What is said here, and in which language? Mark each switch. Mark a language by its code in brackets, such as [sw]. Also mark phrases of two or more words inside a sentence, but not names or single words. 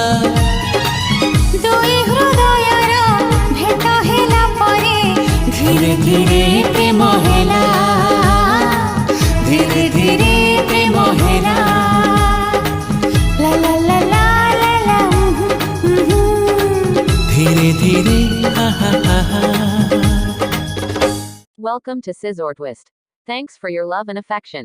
[or] ଦୁଇ ହୃଦୟର ଭେଟ ହେଲା ପରେ ଧୀରେ ଧୀରେ ପ୍ରେମ ହେଲା ଧୀରେ ଧୀରେ ପ୍ରେମ ହେଲା ଲା ଲା ଲା ଲା ଲା ଲା ଧୀରେ ଧୀରେ ha ha ha [en] Welcome to Scissor Twist. Thanks for your love and affection.